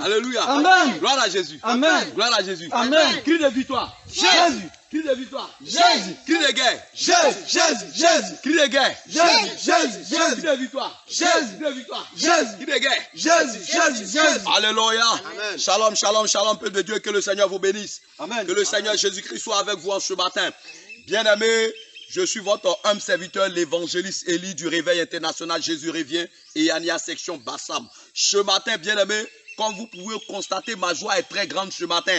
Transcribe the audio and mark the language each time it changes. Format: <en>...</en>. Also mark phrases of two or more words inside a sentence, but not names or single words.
<fr>Alléluia. Amen. Gloire à Jésus. Amen. Gloire à Jésus. Amen. Cri de victoire. Jésus. Cri de victoire. Jésus. Cri de guerre. Jésus. Jésus. Jésus. Cri de guerre. Jésus. Jésus. Cri Jésus. de victoire. Jésus. Cri de victoire. Jésus. Cri de guerre. Jésus. Jésus. Jésus. Alléluia. Amen.</fr> <he>שלום, שלום, שלום,</he> <fr>peuple de Dieu. Que le Seigneur vous bénisse. Amen. Que le Seigneur Jésus-Christ soit avec vous en ce matin. Bien-aimés, je suis votre humble serviteur, l'évangéliste Élie du Réveil International Jésus Revient et Ania Section Bassam. Ce matin, bien-aimés, comme vous pouvez constater, ma joie est très grande ce matin.</fr>